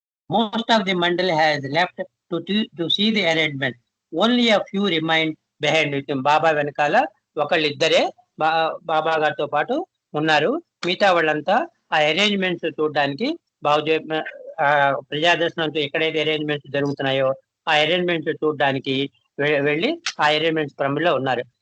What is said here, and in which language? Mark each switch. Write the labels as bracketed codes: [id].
[en] Most of the mandali has left to see the arrangement. Only a few remain behind with him. [te] బాబా వెనకాల ఒకళ్ళిద్దరే బాబా గారితో పాటు ఉన్నారు. మిగతా వాళ్ళంతా ఆ అరేంజ్మెంట్స్ చూడడానికి బాబుజీ ప్రజాదర్శనంతో ఎక్కడైతే అరేంజ్మెంట్స్ జరుగుతున్నాయో ఆ అరేంజ్మెంట్స్ చూడడానికి వెళ్ళి ఆ అరేంజ్మెంట్స్ క్రమంలో ఉన్నారు.